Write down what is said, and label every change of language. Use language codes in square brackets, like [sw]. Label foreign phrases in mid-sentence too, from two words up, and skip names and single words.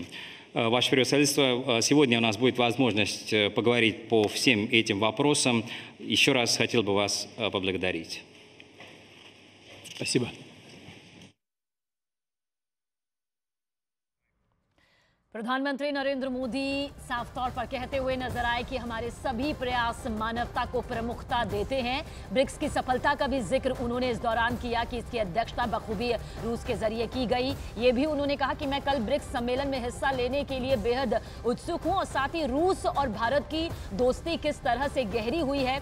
[ru] Ваше превосходительство, сегодня у нас будет возможность поговорить по всем этим вопросам. Еще раз хотел бы вас поблагодарить. Спасибо. [hi] प्रधानमंत्री नरेंद्र मोदी साफ तौर पर कहते हुए नजर आए कि हमारे सभी प्रयास मानवता को प्रमुखता देते हैं। ब्रिक्स की सफलता का भी जिक्र उन्होंने इस दौरान किया कि इसकी अध्यक्षता बखूबी रूस के जरिए की गई। ये भी उन्होंने कहा कि मैं कल ब्रिक्स सम्मेलन में हिस्सा लेने के लिए बेहद उत्सुक हूं और साथ ही रूस और भारत की दोस्ती किस तरह से गहरी हुई है।